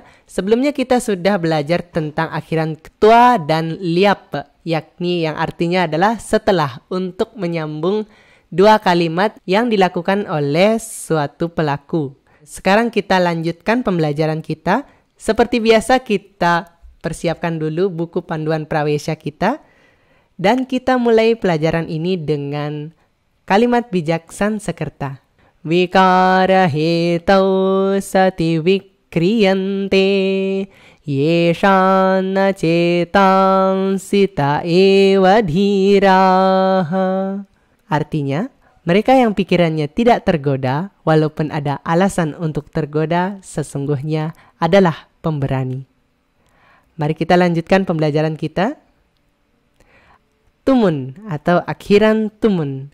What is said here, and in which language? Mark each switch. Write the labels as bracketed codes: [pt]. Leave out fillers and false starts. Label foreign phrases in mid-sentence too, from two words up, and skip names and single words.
[id] Sebelumnya kita sudah belajar tentang akhiran ketua dan liap, yakni yang artinya adalah setelah, untuk menyambung dua kalimat yang dilakukan oleh suatu pelaku. Sekarang kita lanjutkan pembelajaran kita. Seperti biasa kita persiapkan dulu buku panduan Prawesha kita. Dan kita mulai pelajaran ini dengan kalimat bijak Sanskerta. [sa] Vikara hetau sati vikriyante yeshana cetam sita eva dhiraha. [id] Artinya, mereka yang pikirannya tidak tergoda, walaupun ada alasan untuk tergoda, sesungguhnya adalah pemberani. Mari kita lanjutkan pembelajaran kita. Tumun atau akhiran tumun.